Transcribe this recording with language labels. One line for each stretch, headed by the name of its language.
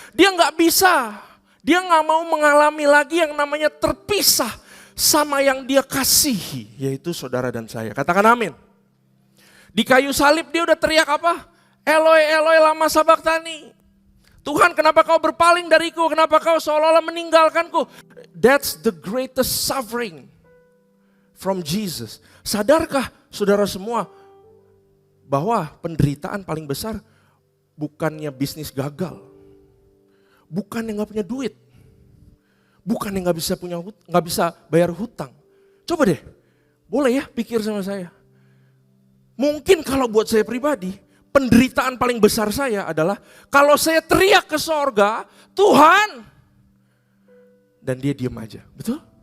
Indonesian: Dia gak bisa, dia gak mau mengalami lagi yang namanya terpisah sama yang dia kasihi, yaitu saudara dan saya. Katakan amin. Di kayu salib dia udah teriak apa?
Aramaic: Eloi, Eloi, lama sabachthani.
Indonesian: Tuhan, kenapa kau berpaling dariku? Kenapa kau seolah-olah meninggalkanku?
English: That's the greatest suffering from Jesus.
Indonesian: Sadarkah saudara semua bahwa penderitaan paling besar bukannya bisnis gagal, bukannya nggak punya duit, bukannya nggak bisa bayar hutang. Coba deh, boleh ya pikir sama saya. Mungkin kalau buat saya pribadi, penderitaan paling besar saya adalah kalau saya teriak ke sorga, Tuhan, dan dia diam aja, betul?